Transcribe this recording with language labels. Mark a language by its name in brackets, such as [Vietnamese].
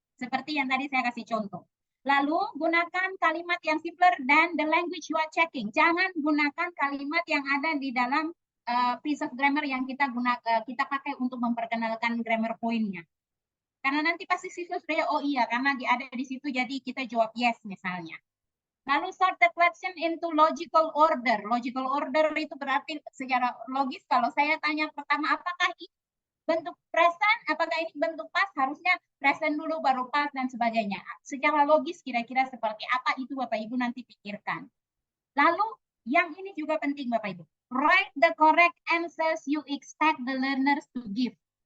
[Indonesian] Seperti yang tadi saya kasih contoh. Lalu gunakan kalimat yang simpler dan [English] the language you are checking. [Indonesian] Jangan gunakan kalimat yang ada di dalam [English] piece of grammar [Indonesian] yang kita pakai untuk memperkenalkan grammar point-nya. Karena nanti pasti siswa sudah oh iya, karena ada di situ jadi kita jawab yes misalnya. Lalu [English] sort the question into logical order. [Indonesian] Logical order itu berarti secara logis. Kalau saya tanya pertama, apakah ini bentuk present, apakah ini bentuk past, harusnya present dulu baru past dan sebagainya. Secara logis kira-kira seperti apa itu Bapak Ibu nanti pikirkan. Lalu yang ini juga penting Bapak Ibu. [English] Write the correct answers you expect the learners to give.